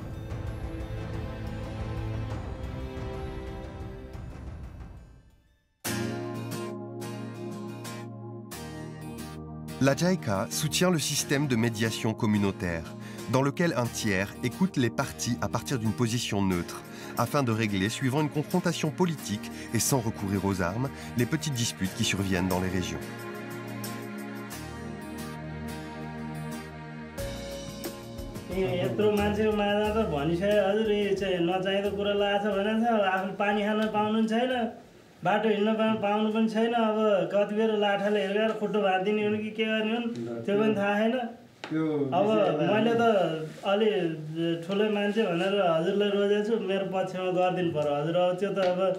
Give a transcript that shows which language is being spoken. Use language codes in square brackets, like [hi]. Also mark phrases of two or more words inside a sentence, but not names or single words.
[fr] La JICA soutient le système de médiation communautaire, dans lequel un tiers écoute les parties à partir d'une position neutre, afin de régler, suivant une confrontation politique et sans recourir aux armes, les petites disputes qui surviennent dans les régions. [ne] बाटो हिँड्न पाउनु पनि छैन अब कति बेर लाठाले हेरेर खुट्टो भादिदिने हुन् कि के गर्ने हुन् त्यो पनि थाहा छैन अब मैले त अलि ठुलै मान्छे भनेर हजुरलाई रोजेको छु मेरो पक्षमा गरिदिनु पर्यो हजुर अब त्यो त अब